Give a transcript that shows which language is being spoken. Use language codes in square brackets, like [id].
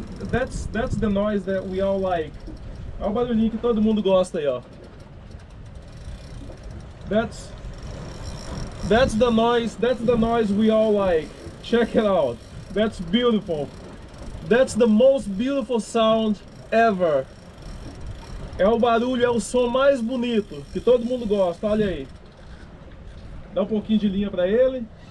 [en] That's the noise that we all like. [pt] Olha o barulhinho que todo mundo gosta aí, ó. [en] That's the noise we all like. Check it out. That's beautiful. That's the most beautiful sound ever. [pt] É o barulho, é o som mais bonito que todo mundo gosta. Olha aí. Dá um pouquinho de linha para ele.